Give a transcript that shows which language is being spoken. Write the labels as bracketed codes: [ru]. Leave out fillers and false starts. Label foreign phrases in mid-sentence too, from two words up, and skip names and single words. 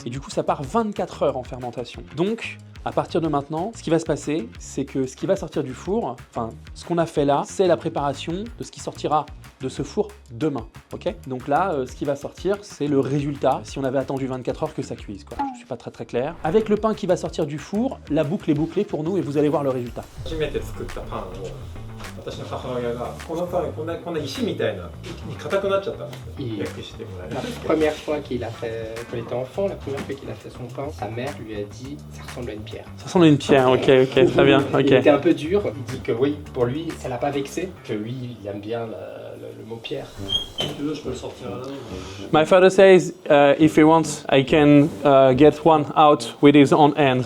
[fr] Et du coup, ça part 24 heures en fermentation. Donc, à partir de maintenant, ce qui va se passer, c'est que ce qui va sortir du four, enfin, ce qu'on a fait là, c'est la préparation de ce qui sortira de ce four demain, ok? Donc là, ce qui va sortir, c'est le résultat, si on avait attendu 24 heures que ça cuise, quoi. Je suis pas très clair. Avec le pain qui va sortir du four, la boucle est bouclée pour nous et vous allez voir le résultat. [ja] 初めて作ったパンを私の母親がこのパンこんな石みたいな硬くなっちゃったんですよ焼きしてもらえる [fr] La première fois qu'il a fait, quand il était enfant, la première fois qu'il a fait son pain, sa mère lui a dit ça ressemble à une pierre. Ça ressemble à une pierre, ok, très bien, Il était ok. un peu dur, il dit que oui, pour lui, ça l'a pas vexé, que lui, il aime bien le mot pierre. Si tu veux, je peux le sortir à la main. [en] My father says, if he wants, I can get one out with his own hand.